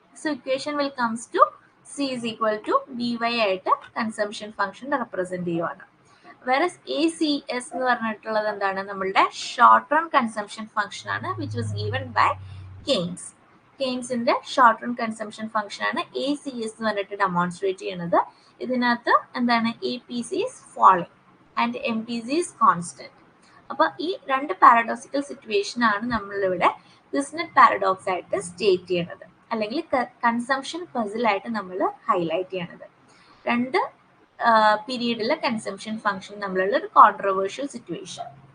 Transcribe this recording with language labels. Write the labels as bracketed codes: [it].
[en] so equation will comes to C is equal to BY [ml] ആയിട്ട് consumption function represent ചെയ്യുവാണ്. Whereas ACS എന്ന് പറഞ്ഞിട്ടുള്ളത് എന്താണ് നമ്മളുടെ ഷോർട്ട് റൺ കൺസംഷൻ ഫംഗ്ഷൻ ആണ് [en] Which was given by Keynes. [ml] കെയ്ൻസിന്റെ short run consumption function ആണ് ACS എന്ന് പറഞ്ഞിട്ട് ഡെമോൺസ്ട്രേറ്റ് ചെയ്യുന്നത്. ഇതിനകത്ത് എന്താണ് [en] APC is falling and MPC is constant. [ml] അപ്പൊ ഈ രണ്ട് പാരഡോക്സിക്കൽ സിറ്റുവേഷൻ ആണ് നമ്മളിവിടെ കുസിനെറ്റ് പാരഡോക്സ് ആയിട്ട് സ്റ്റേറ്റ് ചെയ്യണത് അല്ലെങ്കിൽ കൺസംഷൻ പസിൽ ആയിട്ട് നമ്മൾ ഹൈലൈറ്റ് ചെയ്യണത്. രണ്ട് പീരീഡിലെ കൺസംഷൻ ഫംഗ്ഷൻ തമ്മിലുള്ള ഒരു കോൺട്രവേഴ്ഷ്യൽ സിറ്റുവേഷൻ.